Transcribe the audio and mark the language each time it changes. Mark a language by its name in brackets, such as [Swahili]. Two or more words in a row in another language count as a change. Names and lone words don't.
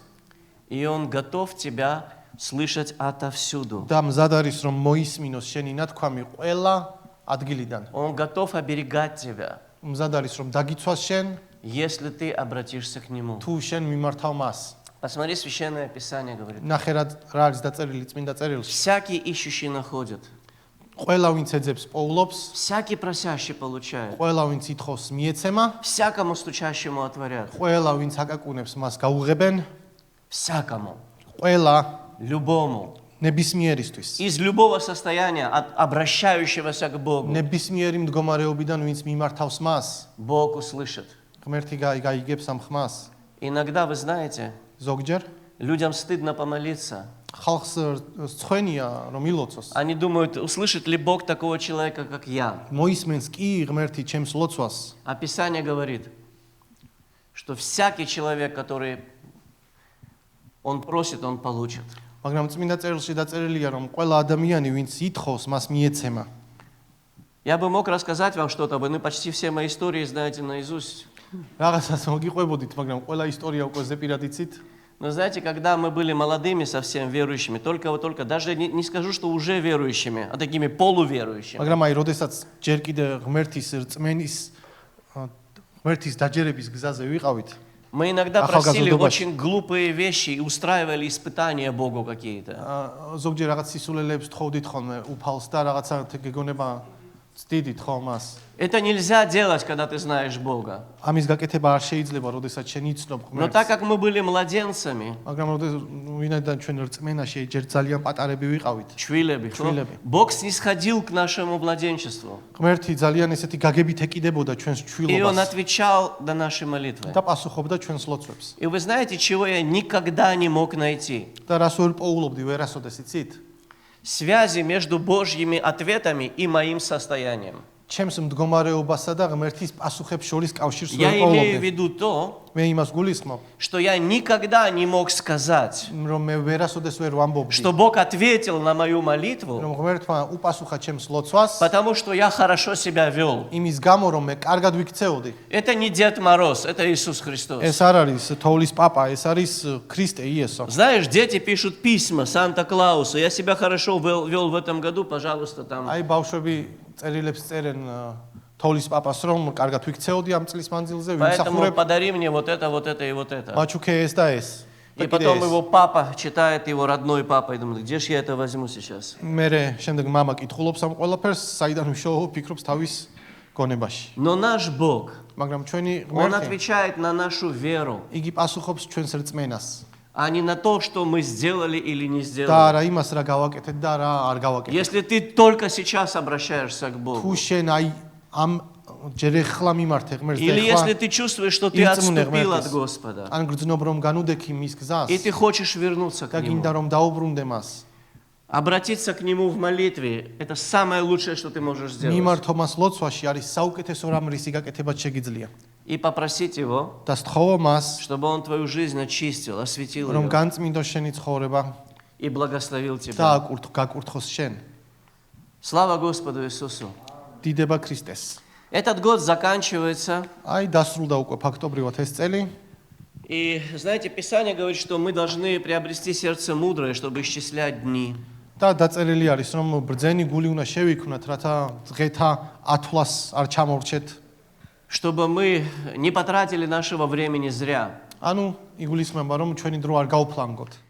[Russian] И Он готов тебя слышать отовсюду. [Georgian] და მზად არის რომ მოისმინოს შენი ნათქვამი ყველა ადგილიდან [Russian] Он готов оберегать тебя, [Georgian] მზად არის რომ დაგიცვას შენ [Russian] если ты обратишься к Нему. [Georgian] თუ შენ მიმართავ მას [Russian] Посмотри, Священное Писание говорит. [Georgian] ნახე რა არის დაწერილი წმინდა წერილში [Russian] Всякий ищущий находит, [Georgian] ყველა ვინც ეძებს პოულობს [Russian] всякий просящий получает, [Georgian] ყველა ვინც ითხოვს მიეცემა [Russian] всякому стучащему отворят, [Georgian] ყველა ვინც აკაკუნებს მას გაუღებენ [Russian] всякому, [Georgian] ყველა [Russian] любому, [Georgian] ნებისმიერისთვის [Russian] из любого состояния, обращающегося к Богу, [Georgian] ნებისმიერი მდგომარეობიდან ვინც მიმართავს მას [Russian] Бог услышит. [Georgian] ღმერთი გაიგებს ამ ხმას [Russian] Иногда, вы знаете, [Georgian] ზოგჯერ [Russian] людям стыдно помолиться. [Georgian] ხალხს სწვენია რომ ილოცოს [Russian] Они думают, услышит ли Бог такого человека, как я. [Georgian] მოისმენს კი ღმერთი ჩემს ლოცვას [Russian] А Писание говорит, что всякий человек, который он просит, он получит. [Georgian] მაგრამ წმინდა წერილში დაწერილია რომ ყველა ადამიანი ვინც ითხოვს მას მიეცემა [Russian] Я бы мог рассказать вам что-то, вы почти все мои истории знаете наизусть. [Georgian] რაღაცას მოგიყვებოდით მაგრამ ყველა ისტორია უკვე ზეპირად იცით [Russian] Но знаете, когда мы были молодыми совсем верующими, только даже не скажу, что уже верующими, а такими полуверующими. [Georgian] მაგრამ აი როდესაც ჯერ კიდე ღმერთის რწმენის ღმერთის დაჯერების გზაზე ვიყავით [Russian] Мы иногда Ахал просили газодобаш. очень глупые вещи и устраивали испытания Богу какие-то. [Georgian] ზოგჯერ რაღაც სისულელებს თხოვდით ხოლმე უფალს და რაღაცა გეგონება ცდიდით ხო მას [Russian] Это нельзя делать, когда ты знаешь Бога. [Georgian] ამის გაკეთება არ შეიძლება როდესაც შენ იცნობ [Russian] Но [Georgian] ღმერთს [Russian] так как мы были младенцами, [Georgian] მაგრამ ვინაიდან ჩვენ რწმენაში ჯერ ძალიან პატარები ვიყავით чвилеби, Чвилеби. [Russian] Бог снисходил к нашему младенчеству. [Georgian] ღმერთი ძალიან ესეთი გაგებით ეკიდებოდა ჩვენს [Russian] И Он [Georgian] ჩვილობას [Russian] отвечал на наши молитвы. [Georgian] და პასუხობდა ჩვენს ლოცვებს [Russian] И вы знаете, чего я никогда не мог найти? [Georgian] და რას ვერ პოულობდი ვერასოდეს იცით [Russian] Связи между Божьими ответами и моим состоянием. [Georgian] ჩემს მდგომარეობასა და ღმერთის პასუხებს შორის კავშირს [Russian] Я [Georgian] ვერ [Russian] имею в [Georgian] პოულობდი [Russian] виду то, [Georgian] მე იმას გულისხმობ [Russian] что я никогда не мог сказать, [Georgian] რომ მე ვერასოდეს ვერ ვამბობდი [Russian] что Бог ответил на мою молитву, [Georgian] რომ ღმერთმა უპასუხა ჩემს ლოცვას [Russian] потому что я хорошо себя вел. [Georgian] იმის გამო რომ მე კარგად ვიქცეოდი [Russian] Это не Дед Мороз, это Иисус Христос. [Georgian] ეს არ არის თოვლის პაპა ეს არის ქრისტე იესო [Russian] Знаешь, дети пишут письма Санта-Клаусу. Я себя хорошо вел в этом году, пожалуйста, там. [Georgian] აი ბავშვები წერილებს წერენ თოვლის პაპას რომ კარგად ვიქცეოდი ამ წლის მანძილზე [Russian] Поэтому [Georgian] ვიმსახურებ [Russian] подари мне вот это и вот это. [Georgian] მაჩუქე ეს და ეს [Russian] И потом его папа читает, его родной папа, и думает, где же я это возьму сейчас? [Georgian] მე შემდეგ მამა კითხულობს ამ ყველაფერს საიდან ვიშოვო ფიქრობს თავის გონებაში [Russian] Но наш Бог, [Georgian] მაგრამ ჩვენი [Russian] Он [Georgian] ღმერთი [Russian] отвечает на нашу веру, [Georgian] იგი პასუხობს ჩვენს რწმენას [Russian] а не на то, что мы сделали или не [Georgian] და [Russian] сделали. [Georgian] არა იმას რა გავაკეთეთ და რა არ გავაკეთეთ [Russian] Если ты только сейчас обращаешься к [Georgian] თუ [Russian] Богу, [Georgian] შენ აი ამ ჯერ ეხლა მიმართე ღმერთს და [Russian] или если [Georgian] ეხლა [Russian] ты чувствуешь, что ты [Georgian] იწმუნე [Russian] отступил [Georgian] ღმერთის. [Russian] от Господа, [Georgian] ან გრძნობ რომ განუდექი მის გზას [Russian] и ты хочешь вернуться к [Georgian] და [Russian] Нему, [Georgian] გინდა რომ დაუბრუნდე მას [Russian] обратиться к Нему в молитве – это самое лучшее, что ты можешь сделать. [Georgian] მიმართო მას ლოცვაში არის საუკეთესო რამ რისი გაკეთება შეგიძლია [Russian] И попросить Его, [Georgian] და სთხოვო მას [Russian] чтобы Он твою жизнь очистил, осветил [Georgian] რომ [Russian] ее [Georgian] განწმინდოს შენი ცხოვრება [Russian] и благословил [Georgian] და [Russian] тебя. [Georgian] გაკურთხოს შენ [Russian] Слава Господу Иисусу! [Georgian] დიდება ქრისტეს [Russian] Этот год заканчивается, [Georgian] აი დასრულდა უკვე ფაქტობრივად ეს წელი [Russian] и, знаете, Писание говорит, что мы должны приобрести сердце мудрое, чтобы исчислять дни. [Georgian] და დაწერილი არის რომ ბრძენი გული უნდა შევიქმნათ რათა დღეთა ათვლას არ ჩამორჩეთ [Russian] Чтобы мы не потратили нашего времени зря. [Georgian] ანუ იგულისხმება რომ ჩვენი დრო არ გავფლანგოთ